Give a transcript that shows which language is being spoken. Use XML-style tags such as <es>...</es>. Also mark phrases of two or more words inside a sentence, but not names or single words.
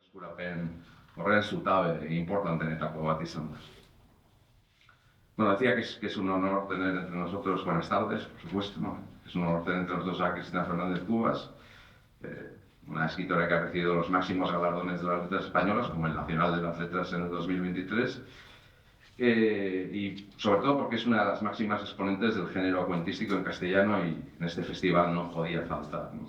<eu>eskurapen horren zutabe importantenetako bat izan da.</eu> <es>Bueno, decía que es un honor tener entre nosotros, buenas tardes, por supuesto, ¿no? Es un honor tener entre nosotros a Cristina Fernández Cubas, una escritora que ha recibido los máximos galardones de las letras españolas, como el Nacional de las Letras en el 2023, y sobre todo porque es una de las máximas exponentes del género cuentístico en castellano y en este festival no podía faltar, ¿no?</es>